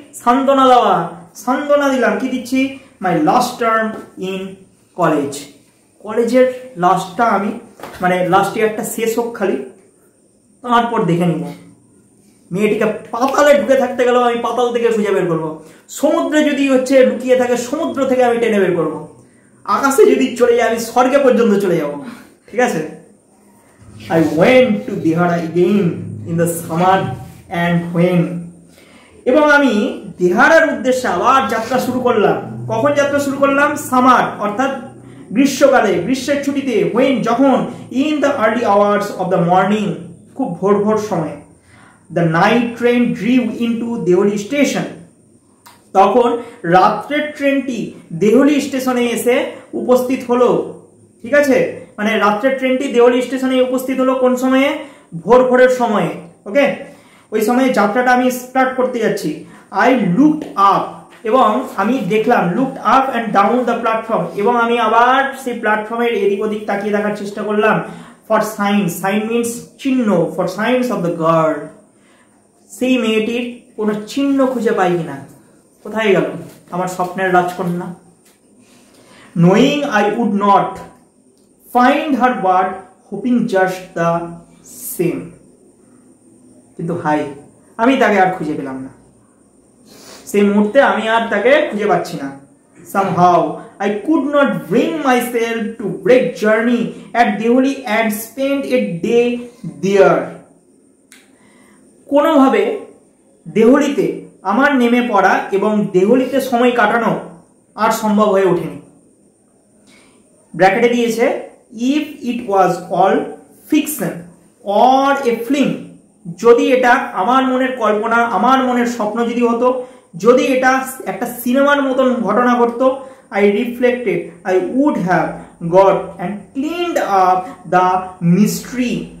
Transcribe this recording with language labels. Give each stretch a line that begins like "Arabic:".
Bangla: সান্ত্বনা দেওয়া, সান্ত্বনা দিলাম। কি দিচ্ছি?
English: my last term in college,
Bangla: কলেজের লাস্টটা আমি, মানে লাস্ট ইয়ারটা শেষ হোক খালি, তারপর দেখে নিব। মেয়েটিকে পাতালে ঢুকে থাকতে গেলেও আমি পাতাল থেকে খুঁজে বের করবো, সমুদ্রে যদি হচ্ছে লুকিয়ে থাকে সমুদ্র থেকে আমি টেনে বের করবো, আকাশে যদি চলে যায় আমি স্বর্গে পর্যন্ত চলে যাব, ঠিক আছে?
English: I went to Dehara again in the summer and when
Bangla: এবং আমি দেহারার উদ্দেশ্যে আবার যাত্রা শুরু করলাম। কখন যাত্রা শুরু করলাম? সামার অর্থাৎ গ্রীষ্মকালে, গ্রীষ্মের ছুটিতে।
English: when
Bangla: যখন
English: in the early hours of the morning
Bangla: খুব ভোর ভোর সময়
English: the night train drew into Deoli station
Bangla: তখন রাত্রের ট্রেনটি দেহলি স্টেশনে এসে উপস্থিত হলো। ঠিক আছে, মানে রাত্রের ট্রেনটি দেহলি স্টেশনে উপস্থিত হলো কোন সময়ে? ভোর ভোরের সময়ে। ওকে, ওই সময়ে যাত্রাটা আমি স্টার্ট করতে যাচ্ছি।
English: I looked up
Bangla: এবং আমি দেখলাম,
English: looked up and down the platform
Bangla: এবং আমি আবার সেই প্ল্যাটফর্মের এদিক ওদিক তাকিয়ে দেখার চেষ্টা করলাম।
English: For sign, sign means চিহ্ন, for signs of the girl.
Bangla: সেই মেয়েটির কোনো চিহ্ন খুঁজে পাই কিনা। কোথায় গেল আমার স্বপ্নের রাজকন্যা?
English: Knowing I would not find her but hoping just the same.
Bangla: কিন্তু হাই, আমি তাকে আর খুঁজে পেলাম না। সেই মুহূর্তে আমি আর তাকে খুঁজে পাচ্ছি না।
English: somehow I could not bring myself to break journey at Deoli and spend a day there.
Bangla: কোনোভাবে দেহলিতে আমার নেমে পড়া এবং দেহলিতে সময় কাটানো আর সম্ভব হয়ে ওঠেনি। ব্র্যাকেটে দিয়েছে
English: if it was all fiction or a film,
Bangla: যদি এটা আমার মনের কল্পনা, আমার মনের স্বপ্ন যদি হতো, যদি এটা একটা সিনেমার মতন ঘটনা ঘটতো,
English: I reflected I would have got and cleaned up the mystery।